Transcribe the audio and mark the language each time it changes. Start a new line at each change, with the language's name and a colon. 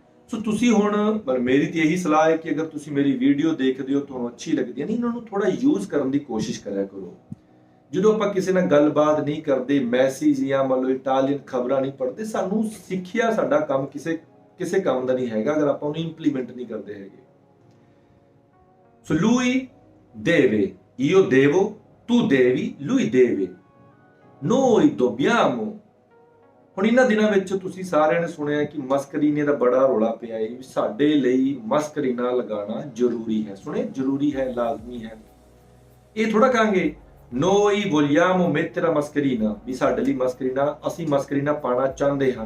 Punjabi: ਸੋ ਤੁਸੀਂ ਹੁਣ, ਮੇਰੀ ਤੇ ਇਹੀ ਸਲਾਹ ਹੈ ਕਿ ਅਗਰ ਤੁਸੀਂ ਮੇਰੀ ਵੀਡੀਓ ਦੇਖਦੇ ਹੋ, ਤੁਹਾਨੂੰ ਅੱਛੀ ਲੱਗਦੀ ਹੈ, ਨਹੀਂ ਇਹਨਾਂ ਨੂੰ ਥੋੜਾ ਯੂਜ਼ ਕਰਨ ਦੀ ਕੋਸ਼ਿਸ਼ ਕਰਿਆ ਕਰੋ। ਜਦੋਂ ਆਪਾਂ ਕਿਸੇ ਨਾਲ ਗੱਲਬਾਤ ਨਹੀਂ ਕਰਦੇ, ਮੈਸੇਜ ਜਾਂ ਮੰਨ ਲਓ ਇਟਾਲੀਅਨ ਖਬਰਾਂ ਨਹੀਂ ਪੜ੍ਹਦੇ, ਸਾਨੂੰ ਸਿੱਖਿਆ ਸਾਡਾ ਕੰਮ ਕਿਸੇ ਕੰਮ ਦਾ ਨਹੀਂ ਹੈਗਾ ਅਗਰ ਆਪਾਂ ਉਹਨੂੰ ਇੰਪਲੀਮੈਂਟ ਨਹੀਂ ਕਰਦੇ ਹੈਗੇ।
Italian: ਸੋ lui deve, io devo, tu devi, lui deve, noi dobbiamo,
Punjabi: ਹੁਣ ਇਹਨਾਂ ਦਿਨਾਂ ਵਿੱਚ ਤੁਸੀਂ ਸਾਰਿਆਂ ਨੇ ਸੁਣਿਆ ਕਿ ਮਸਕਰੀਨੇ ਦਾ ਬੜਾ ਰੌਲਾ ਪਿਆ ਹੈ ਵੀ ਸਾਡੇ ਲਈ ਮਸਕਰੀਨਾ ਲਗਾਉਣਾ ਜ਼ਰੂਰੀ ਹੈ। ਸੁਣੇ, ਜ਼ਰੂਰੀ ਹੈ, ਲਾਜ਼ਮੀ ਹੈ। ਇਹ ਥੋੜਾ ਕਹਾਂਗੇ
Italian: noi vogliamo mettere mascherina
Punjabi: ਵੀ ਸਾਡੇ ਲਈ ਮਸਕਰੀਨਾ, ਅਸੀਂ ਮਸਕਰੀਨਾ ਪਾਣਾ ਚਾਹੁੰਦੇ ਹਾਂ।